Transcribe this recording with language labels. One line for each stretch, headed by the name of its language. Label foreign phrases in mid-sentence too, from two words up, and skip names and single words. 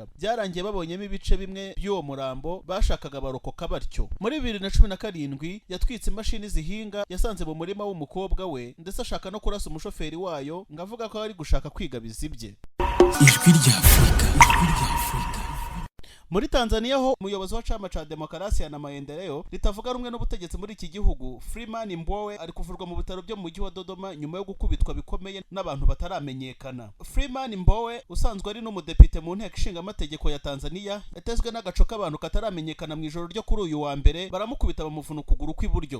Kinyarwanda: Byarangiye babonyemo ibice bimwe by'uwo murambo bashakaga barokoka batyo. Muri 2017 yatwitse imashini zihinga yasanze mu murima w'umukobwa we ndetse ashaka no kurasa umushoferi wayo ngavuga ko ari gushaka kwigabiza ibye. Ijwi rya Afrika. Muri Tanzania ho umuyobozi wa chama cha demokrasia na maendeleo ritavuga rumwe n'ubutegetsi muri iki gihugu Freeman Mbowe ari kuvurwa mu bitaro byo mu mujyi wa Dodoma nyuma yo gukubitwa bikomeye n'abantu bataramenyekana. Freeman Mbowe usanzwe ari n'umudepite mu nteko ishinga amategeko ya Tanzania yatezwe n'agaco k'abantu kataramenyekana mu ijoro ryo kuri uyu wa mbere baramukubita bamuvuna ukuguru kw'iburyo.